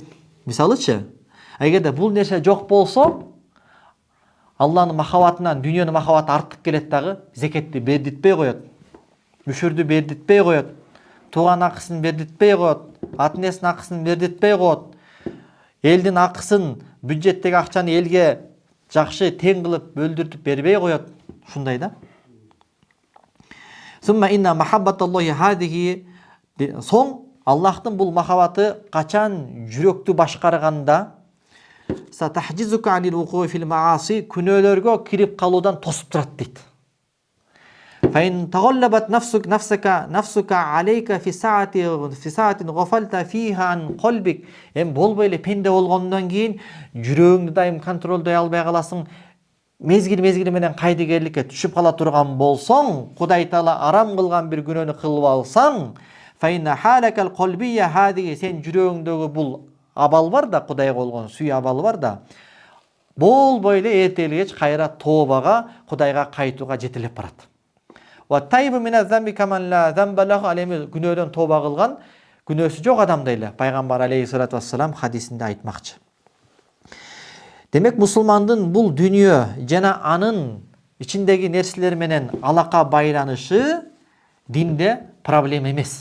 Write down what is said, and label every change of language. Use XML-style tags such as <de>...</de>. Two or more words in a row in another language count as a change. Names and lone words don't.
<ky>Мисалычы, эгерде бул нерсе жок болсо, Алланын махабатынан дүйнөнүн махабаты артып келет дагы, зекетти бердитпей коет. Үшүрдү бердитпей коет. Тууган акысын бердитпей коет. Ата энесинин акысын бердитпей коет. Элдин акысын, бюджеттеги акчаны элге жакшы тең кылып бөлдүртүп бербей коет. Ушундай да.</ky> <ar>ثم إن محبة الله هذه,</ar> <ky>соң Аллахтын бул махабаты качан жүрөктү башкарганда,</ky> <ar>ستحجزك عن الوقوع في المعاصي,</ar> <ky>күнөөлөргө кирип калуудан тосуп турат дейт.</ky> <ar>فإن تغلبت نفسك عليك في ساعة غفلت فيها عن قلبك.</ar> <ky>Болбой эле пенде болгондон кийин жүрөгүңдү дайым контролдой албай каласың. Мезгил менен кайдыгерликке түшүп кала турган болсоң, Кудай Таала арам кылган бир күнөөнү кылып алсаң,</ky> <ar>فإن حالة القلب هذه,</ar> <ky>сен жүрөгүңдөгү бул абал бар да, Кудайга болгон сүйүү абалы бар да, болбой эле эртелгеч кайра тообага, Кудайга кайтууга жетелеп барат.</ky> <ar>والتائب من الذنب كمن لا ذنب له,</ar> <ky>алеми күнөөдөн тооба кылган, күнөөсү жок адамдай эле пайгамбар</ky> <ar>عليه الصلاة والسلام</ar> <ky>хадисинде айтмакчы. Демек мусулмандын бул дүйнө жана анын ичиндеги нерселер менен алака байланышы динде проблема эмес.</ky>